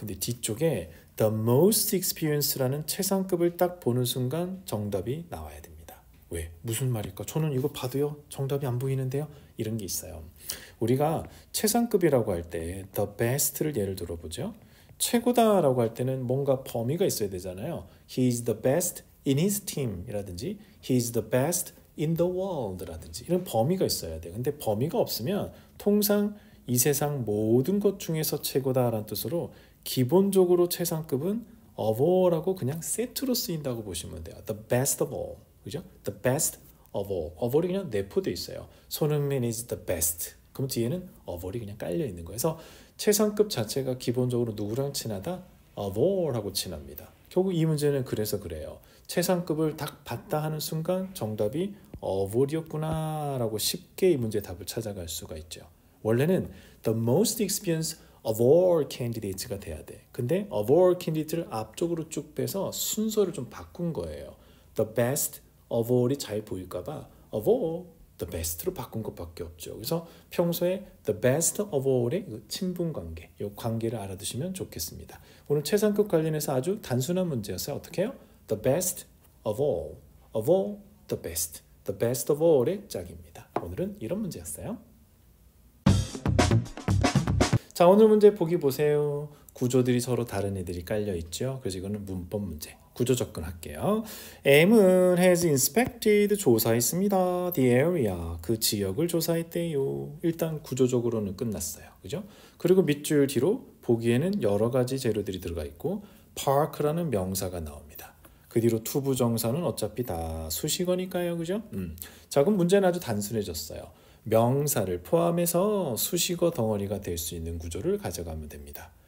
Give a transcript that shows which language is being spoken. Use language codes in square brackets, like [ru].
[ko] 근데 뒤쪽에 the most experience라는 최상급을 딱 보는 순간 정답이 나와야 됩니다. 왜? 무슨 말일까? 저는 이거 봐도요 정답이 안 보이는데요. 이런 게 있어요. 우리가 최상급이라고 할 때 the best를 예를 들어보죠. 최고다라고 할 때는 뭔가 범위가 있어야 되잖아요. [en] He is the best in his team 이라든지 He is the best in the world [ko] 라든지 이런 범위가 있어야 돼요. 근데 범위가 없으면 통상 이 세상 모든 것 중에서 최고다라는 뜻으로 기본적으로 최상급은 of all라고 그냥 세트로 쓰인다고 보시면 돼요. [en] The best of all. [ko] 그죠? [en] The best of all. [ko] of all이 그냥 내포되어 있어요. [en] 손흥민 is the best. [ko] 그럼 뒤에는 of all이 그냥 깔려 있는 거예요. 그래서 최상급 자체가 기본적으로 누구랑 친하다? of all하고 친합니다. 결국 이 문제는 그래서 그래요. 최상급을 딱 봤다 하는 순간 정답이 of all이었구나 라고 쉽게 이 문제의 답을 찾아갈 수가 있죠. [en] 원래는 the most experienced of all candidates가 [ko] 돼야 돼. 근데 of all candidates를 앞쪽으로 쭉 빼서 순서를 좀 바꾼 거예요. [en] the best of all이 [ko] 잘 보일까 봐 [en] of all the best로 [ko] 바꾼 것밖에 없죠. 그래서 평소에 the best of all의 친분 관계, 이 관계를 알아두시면 좋겠습니다. 오늘 최상급 관련해서 아주 단순한 문제였어요. 어떻게 해요? [en] The best of all, the best, the best of all의 짝입니다. [ko] 오늘은 이런 문제였어요. 자, 오늘 문제 보기 보세요. 구조들이 서로 다른 애들이 깔려 있죠. 그래서 이거는 문법 문제. 구조 접근할게요. M은 has inspected 조사했습니다. The area 그 지역을 조사했대요. 일단 구조적으로는 끝났어요. 그죠? 그리고 밑줄 뒤로 보기에는 여러 가지 재료들이 들어가 있고 park라는 명사가 나옵니다. 그 뒤로 투부정사는 어차피 다 수식어니까요. 그죠? 자, 그럼 문제는 아주 단순해졌어요. 명사를 포함해서 수식어 덩어리가 될 수 있는 구조를 가져가면 됩니다.